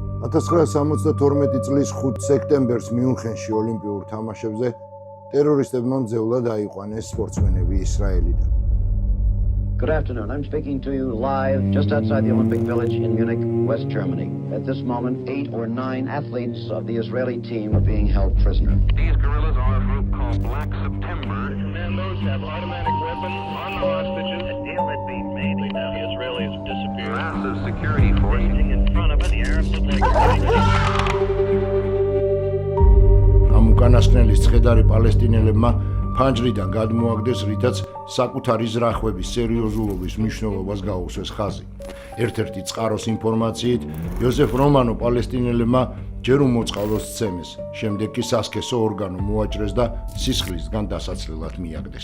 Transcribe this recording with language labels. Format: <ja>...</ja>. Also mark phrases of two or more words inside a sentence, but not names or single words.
<ka>1972 წლის 5 სექტემბერს მიუნხენში ოლიმპიურ თამაშებზე ტერორისტებმა მძევლად დაიყვანეს სპორტსმენები ისრაელიდან.</ka> <en>Good afternoon. I'm speaking to you live just outside the Olympic Village in Munich, West Germany. At this moment, 8 or 9 athletes of the Israeli team are being held prisoner. These guerrillas are a group called Black September. Commandos have automatic weapons on the hostages. A deal had been made. Now the Israelis have disappeared. Massive security forces. In front of it, the Arabs look like</en> <ka>ამ უკანასკნელის ცხედარი პალესტინელებმა ფანჯრიდან გადმოაგდეს, რითაც საკუთარი ზრახვების სერიოზულობის მნიშვნელობას გაუსვეს ხაზი. ერთ-ერთი წყაროს ინფორმაციით, იოზეფ რომანო პალესტინელებმა ჯერ უმოწყალოს სცემეს, შემდეგ კი სასქესო ორგანო მოაჭრეს და სისხლისგან დასაცლელად მიაგდეს.</ka>